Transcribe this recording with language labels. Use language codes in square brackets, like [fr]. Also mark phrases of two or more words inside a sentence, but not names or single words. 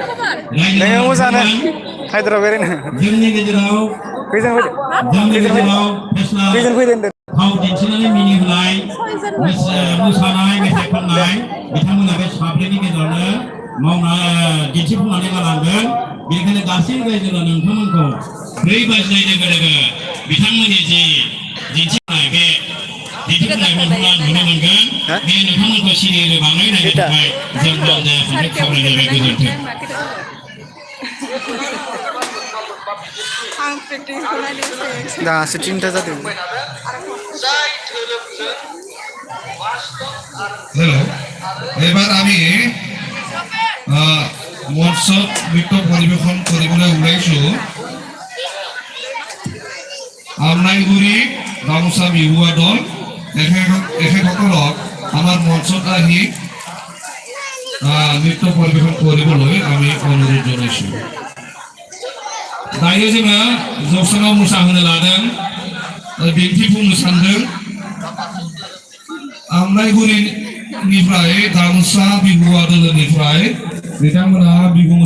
[brx] जोंनि गेजेराव फाव दिन्थिनानै मिनिहोनाय मोसानाय मेथाइ खननाय बिथांमोना बे साब्रैनि गेजेरावनो मावना दिन्थिफुंनानै गालांगोन बेनिखायनो गासै रायजोआ नोंथांमोनखौ 4 बाजिनाय लोगो लोगो बिथांमोननि जि दिन्थिफुंनाय बे दिन्थिफुंनाय नोंथाङा नुनो मोनगोन बे नोंथांमोनखौ सिरियै बाङै नायनो थाखाय जों रायजोआफोरनो खावलायनाय गोजोन्थों दासो 3टा जादों [as] हेलो এবার আমি মঞ্চ নৃত্য পরিবেশন কৰিবলৈ ওলাইছো আমনাইগুৰি গামোচা বিহুৱা দল এখেতসকলক আমাৰ মঞ্চত আহি নৃত্য পৰিবেশন কৰিবলৈ আমি অনুৰোধ জনাইছো [brx] दायो जोङो जौस्राङाव मोसाहोनो लादों दिन्थिफुंनो सानदों आमलायगुरिनिफ्राय गामसा बिहुवा दोलोनिफ्राय बिथांमोना बिहु